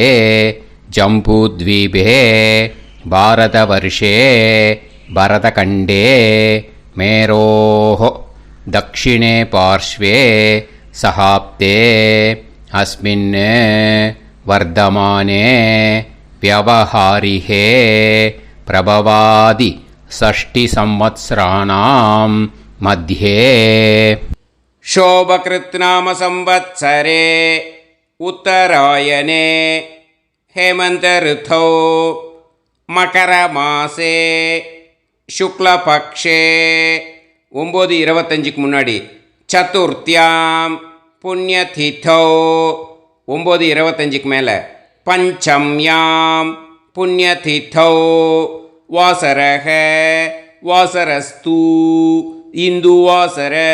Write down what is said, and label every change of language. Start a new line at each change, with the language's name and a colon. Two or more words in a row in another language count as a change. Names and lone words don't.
Sanskrit: जम्बूद्वीपे भारतवर्षे भरतखण्डे मेरोः दक्षिणे पार्श्वे शकाब्दे अस्मिन् वर्तमाने व्यावहारिके प्रभवादि षष्टि संवत्सराणां मध्ये. शोभकृत् नाम संवत्सरे उत्तरायणे हेमन्त ऋतौ मकरमासे शुक्लपक्षे 9:25 முன்னாடி चतुर्थ्यां पुण्यतिथौ 9:25 மேலே पञ्चम्यां पुण्यतिथौ वासरक वासरस्तु इन्दुवासर